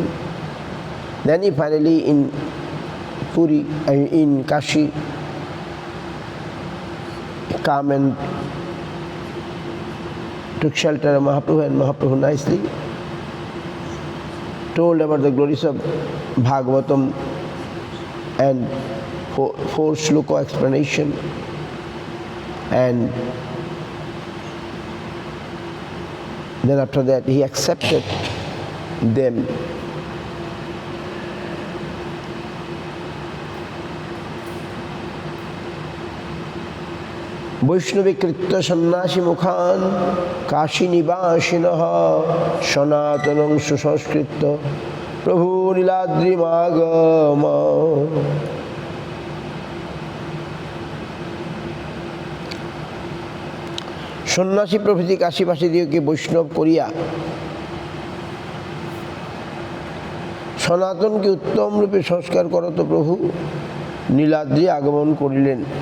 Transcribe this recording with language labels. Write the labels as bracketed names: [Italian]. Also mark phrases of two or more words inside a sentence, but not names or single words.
[English] Then he finally in Puri, in Kashi, came and took shelter of Mahaprabhu, and Mahaprabhu nicely told about the glories of Bhagavatam and four shloka explanation, and then after that he accepted them. [Sanskrit] वैष्णवी कृत्त सन्नासी मुखान् काशी निवाशिनः सनातनम् सुसंस्कृत्त प्रभु नीलाद्रि मगाम. [Bangla] সন্ন্যাসী প্রভৃতি কাশীবাসীদিগকে বৈষ্ণব করিয়া সনাতনকে উত্তম রূপে সংস্কার করত প্রভু নীলাদ্রি আগমন করিলেন।